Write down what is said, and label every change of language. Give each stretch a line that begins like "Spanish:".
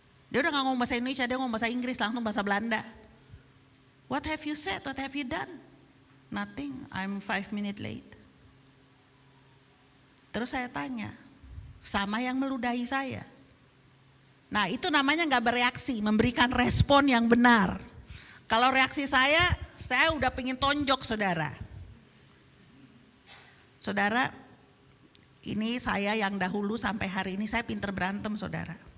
Indonesian: Dia udah gak ngomong bahasa Indonesia, dia ngomong bahasa Inggris, langsung bahasa Belanda.
English: What have you said, what have you done? Nothing, I'm 5 minutes late.
Indonesian: Terus saya tanya, sama yang meludahi saya. Nah itu namanya gak bereaksi, memberikan respon yang benar. Kalau reaksi saya udah pengen tonjok saudara. Saudara, ini saya yang dahulu sampai hari ini saya pinter berantem saudara.